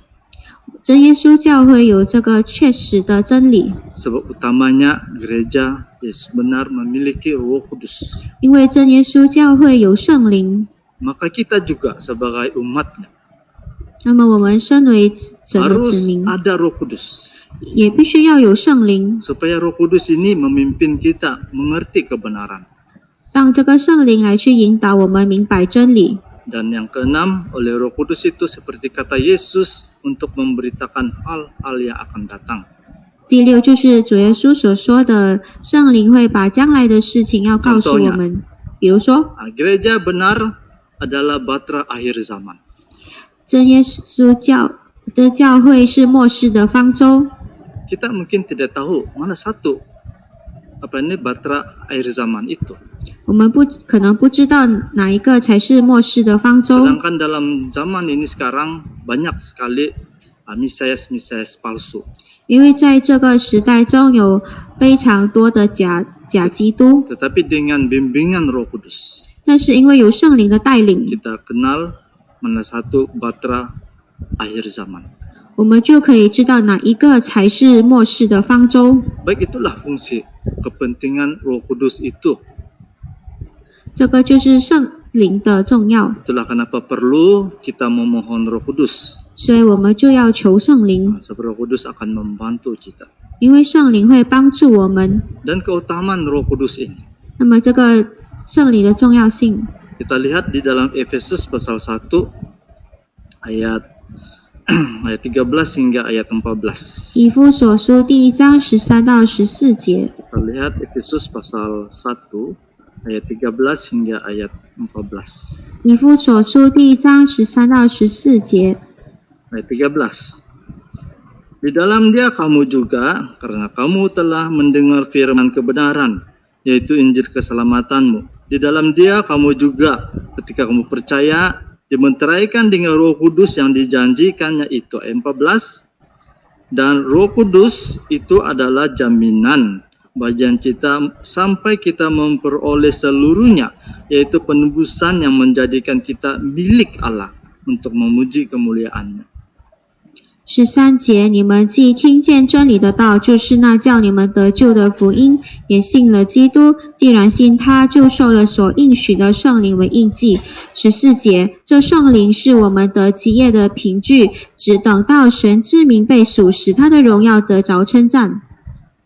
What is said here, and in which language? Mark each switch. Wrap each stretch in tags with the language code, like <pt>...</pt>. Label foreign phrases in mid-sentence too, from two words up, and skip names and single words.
<zh>真耶稣教会有这个确实的真理，</zh> <id>Sebab utamanya gereja Yesus benar memiliki Roh Kudus.</id> <zh>因为真耶稣教会有圣灵，</zh> <id>Maka kita juga sebagai umatnya</id> <zh>那么我们身为神的子</zh> <id>harus</id> <zh>民，</zh> <id>ada Roh Kudus.</id> <zh>也必须要有圣灵，</zh> <id>Supaya Roh Kudus ini memimpin kita mengerti kebenaran.</id> <zh>让这个圣灵来去引导我们明白真理。</zh> <id>Dan yang keenam, oleh Roh Kudus itu seperti kata Yesus untuk memberitakan hal-hal yang akan datang.</id> <zh>第六就是主耶稣所说的，圣灵会把将来的事情要告诉我们。比如说，</zh> <id>Gereja benar adalah batra akhir zaman.</id> <zh>真耶稣的教会是末世的方舟。</zh> <id>Kita mungkin tidak tahu mana satu batra akhir zaman itu.</id> <zh>我们可能不知道哪一个才是末世的方舟。</zh> <id>Sedangkan dalam zaman ini sekarang banyak sekali Mesias palsu.</id> <zh>因为在这个时代中有非常多的假基督，</zh> <id>Tetapi dengan bimbingan Roh Kudus,</id> <zh>但是因为有圣灵的带领，</zh> <id>kita kenal mana satu batra akhir zaman.</id> <zh>我们就可以知道哪一个才是末世的方舟。</zh> <id>Baik, itulah fungsi kepentingan Roh Kudus itu.</id> <zh>这个就是圣灵的重要，</zh> <id>Itulah kenapa perlu kita memohon Roh Kudus.</id> <zh>所以我们就要求圣灵，</zh> <id>Sebab Roh Kudus akan membantu kita.</id> <zh>因为圣灵会帮助我们。</zh> <id>Dan keutamaan Roh Kudus ini,</id> <zh>那么这个圣灵的重要性，</zh> <id>kita lihat di dalam Efesus pasal 1 ayat 13 hingga ayat 14.</id> <zh>以弗所书第1章13到14节。</zh> <id>Kita lihat Efesus pasal 1 ayat 13 hingga ayat 14.</id> <zh>以弗所书第1章13到14节。</zh> <id>Ayat 13. Di dalam Dia kamu juga, karena kamu telah mendengar firman kebenaran, yaitu Injil keselamatanmu. Di dalam Dia kamu juga, ketika kamu percaya, dimenteraikan dengan Roh Kudus yang dijanjikannya itu. Ayat 14. Dan Roh Kudus itu adalah jaminan bagian kita sampai kita memperoleh seluruhnya, yaitu penebusan yang menjadikan kita milik Allah untuk memuji kemuliaan-Nya.</id> <zh>13 节，你们既听见真理的道，就是那叫你们得救的福音，也信了基督。既然信他，就受了所应许的圣灵为印记。14节，这圣灵是我们得基业的凭据，只等到神之名被属，使他的荣耀得着称赞。</zh>